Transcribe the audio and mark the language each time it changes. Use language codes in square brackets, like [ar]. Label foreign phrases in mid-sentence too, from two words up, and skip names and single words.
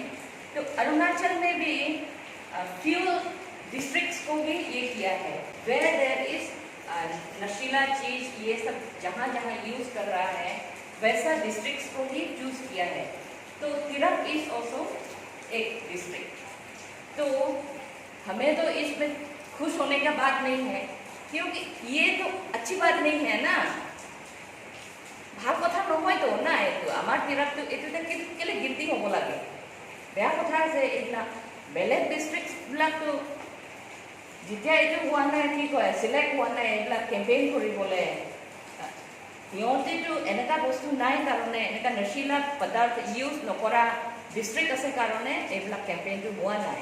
[hi] तो अरुणाचल में भी [en] few districts [hi] को भी ये किया है, [en] where there is [hi] नशीला चीज ये सब जहाँ जहाँ यूज कर रहा है वैसा डिस्ट्रिक्ट्स को ही चूज किया है। तो तिरप [en] is also [hi] एक डिस्ट्रिक्ट। तो हमें तो इसमें खुश होने का बात नहीं है, क्योंकि ये तो अच्छी बात नहीं है ना। [as] ভাল কথা নহয় তো না, এইটো আমাৰ তিৰপটো এইটোতে কেলে গিল্টি হ'ব লাগে, বেয়া কথা আছে এইবিলাক। বেলেগ ডিষ্ট্ৰিক্টবিলাকতো যেতিয়া এইটো হোৱা নাই, কি কয় চিলেক্ট হোৱা নাই এইবিলাক কেম্পেইন কৰিবলৈ, সিহঁতেতো এনেকুৱা বস্তু নাই কাৰণে, এনেকুৱা নশীলা পদাৰ্থ ইউজ নকৰা ডিষ্ট্ৰিক্ট আছে কাৰণে এইবিলাক কেম্পেইনটো হোৱা নাই।